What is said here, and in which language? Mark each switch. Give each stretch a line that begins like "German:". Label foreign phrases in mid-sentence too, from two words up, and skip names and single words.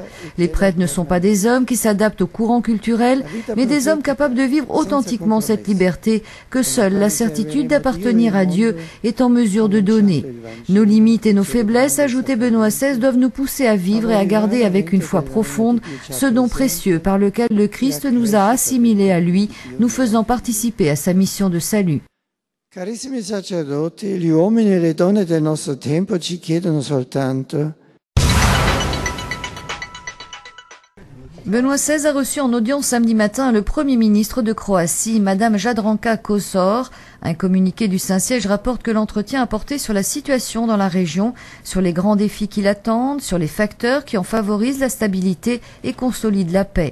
French: Les prêtres ne sont pas des hommes qui s'adaptent aux courants culturels, mais des hommes capables de vivre authentiquement cette liberté que seule la certitude d'appartenir à Dieu est en mesure de donner. Nos limites et nos faiblesses, ajoutait Benoît XVI, doivent nous pousser à vivre et à garder avec une foi profonde ce don précieux par lequel le Christ nous a assimilés à lui, nous faisant participer à sa mission de salut.
Italian: Carissimi sacerdoti, gli uomini e le donne del nostro tempo ci chiedono soltanto.
French: Benoît XVI a reçu en audience samedi matin le Premier ministre de Croatie, Madame Jadranka Kosor. Un communiqué du Saint-Siège rapporte que l'entretien a porté sur la situation dans la région, sur les grands défis qui l'attendent, sur les facteurs qui en favorisent la stabilité et consolident la paix.